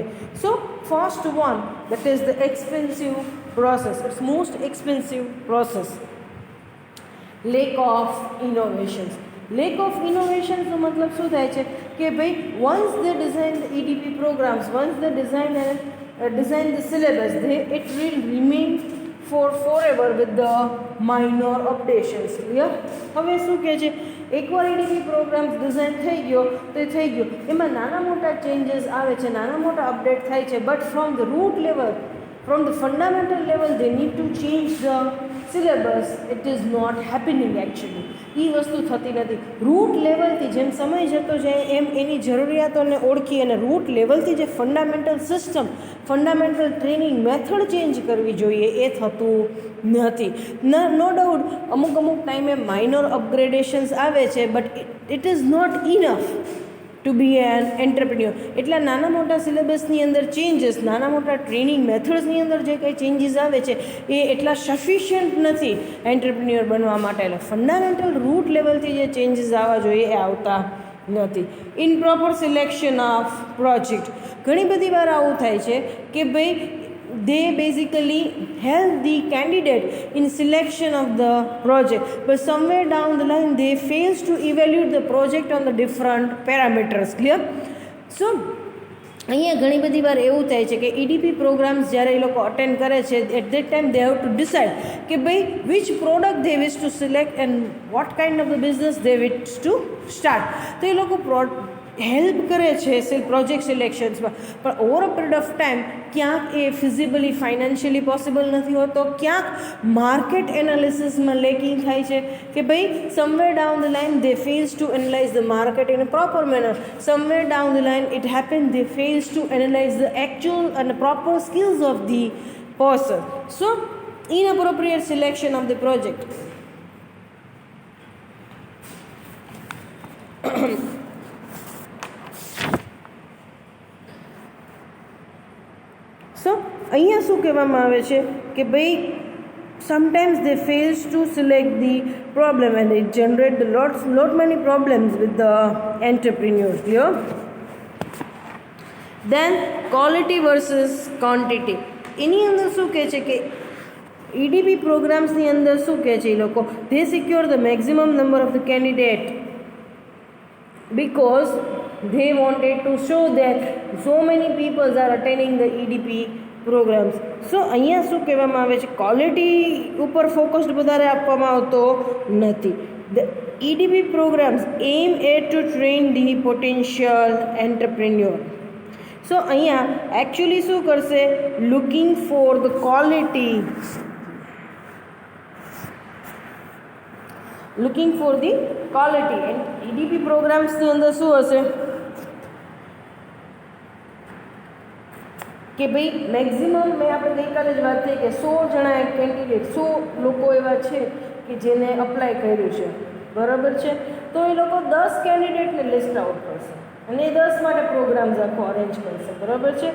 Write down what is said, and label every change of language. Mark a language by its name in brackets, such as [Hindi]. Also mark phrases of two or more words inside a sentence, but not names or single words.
[English] so first one that is the expensive process. it's most expensive process. lack of innovations. lack of innovationsનો [Gujarati] મતલબ શું થાય છે કે ભાઈ [English] once they design the EDP programs, once they design the syllabus, it will remain forever with the minor updations. Clear? [Gujarati] હવે શું કહે છે એકવાર [English] EDP programs [Gujarati] ડિઝાઇન થઈ ગયો તો થઈ ગયો, એમાં નાના મોટા ચેન્જીસ આવે છે, નાના મોટા અપડેટ થાય છે, [English] but from the root level, from the fundamental level they need to change the syllabus. It is not happening actually. [Gujarati] એ વસ્તુ થતી નથી. [English] root levelથી [Gujarati] જેમ સમય જતો જાય એમ એની જરૂરિયાતોને ઓળખી અને [English] root levelથી [Gujarati] જે [English] fundamental system, fundamental training method change [Gujarati] કરવી જોઈએ એ થતું નથી. [English] no doubt [Gujarati] અમુક ટાઈમે [English] minor upgradations [Gujarati] આવે છે, [English] but it is not enough to be an entrepreneur. [Gujarati] એટલા નાના મોટા સિલેબસની અંદર ચેન્જીસ, નાના મોટા [English] training methodsની [Gujarati] અંદર જે કંઈ ચેન્જીસ આવે છે એ એટલા સફિશિયન્ટ નથી એન્ટરપ્રિન્યોર બનવા માટે. એટલે [English] fundamental root levelથી [Gujarati] જે ચેન્જીસ આવવા જોઈએ એ આવતા નથી. [English] improper selection of project. [Gujarati] ઘણી બધી વાર આવું થાય છે કે ભાઈ [English] they basically help the candidate in selection of the project, but somewhere down the line they fails to evaluate the project on the different parameters. Clear? So [Gujarati] અહીંયા ઘણી બધી વાર એવું થાય છે કે [English] EDP programs [Gujarati] જ્યારે એ લોકો અટેન્ડ કરે છે, [English] at that time they have to decide [Gujarati] કે ભાઈ [English] which product they wish to select and what kind of the business they wish to start. [Gujarati] તો એ લોકો હેલ્પ કરે છે [English] project selectionsમાં, [Gujarati] પણ [English] over a period of time [Gujarati] ક્યાંક એ [English] feasibly financially possible [Gujarati] નથી હોતો, ક્યાંક [English] market analysisમાં [Gujarati] લેકિંગ થાય છે કે ભાઈ [English] somewhere down the line they fails to analyse the market in a proper manner, somewhere down the line it happen they fails to analyse the actual અને proper skills of the person. સો inappropriate selection of the project. સો [Gujarati] અહીંયા શું કહેવામાં આવે છે કે ભાઈ [English] sometimes they fails to select the problem and it generate the lot many problems with the entrepreneurs. Clear? Then quality versus quantity. [Gujarati] એની અંદર શું કહે છે કે [English] EDP programsની [Gujarati] અંદર શું કહે છે એ લોકો, [English] they secure the maximum number of the candidate because they wanted to show that so many people are attending the EDP programs. [Gujarati] સો અહીંયા શું કહેવામાં આવે છે, ક્વોલિટી ઉપર ફોકસ્ડ વધારે આપવામાં આવતો નથી. [English] The EDP programs aim at to train the potential entrepreneur. સો [Gujarati] અહીંયા એકચ્યુઅલી શું કરશે, [English] looking for the quality, looking for the quality. [Gujarati] and [English] EDP programsની [Gujarati] અંદર શું હશે કે ભાઈ મેક્ઝિમમ, મેં આપણે ગઈકાલે જ વાત થઈ કે 100 જણા કેન્ડિડેટ, 100 લોકો એવા છે કે જેને અપ્લાય કર્યું છે, બરાબર છે, તો એ લોકો 10 કેન્ડિડેટને [English] list out [Gujarati] કરશે અને એ 10 માટે પ્રોગ્રામ્સ આખો અરેન્જ કરશે, બરાબર છે.